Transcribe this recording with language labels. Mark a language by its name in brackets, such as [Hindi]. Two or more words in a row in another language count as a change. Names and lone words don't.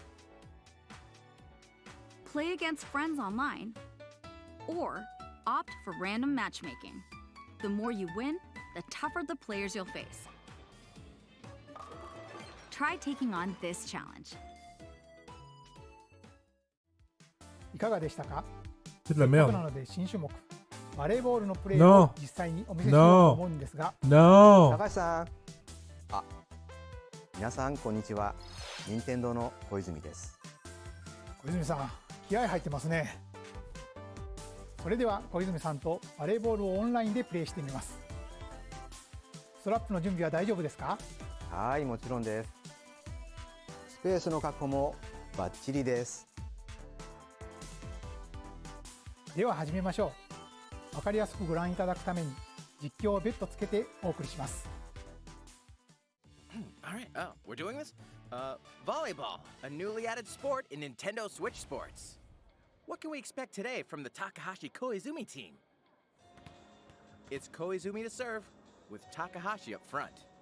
[English] Play against friends online, or opt for random matchmaking. The more you win, the tougher the players you'll face. Try taking on this challenge. [Japanese] いかがでしたか [French] C'est de la [Japanese] せっかく [French] merde. [Japanese] なので新種目バレーボールのプレー [French] Non. [Japanese] を実際にお見せしようと思うんですが [French] Non. [Japanese] 高橋さん。あ、皆さんこんにちは。任天堂の小泉です。小泉さん気合入ってますねそれでは小泉さんとバレーボールをオンラインでプレーしてみますストラップの準備は大丈夫ですかはい、もちろんです。スペースの確保もバッチリです。では始めましょうわかりやすくご覧いただくために実況を別途つけてお送りします [English] All right, oh, we're doing this? Volleyball, a newly added sport in Nintendo Switch Sports. What can we expect today from the Takahashi Koizumi team? It's Koizumi to serve, with Takahashi up front.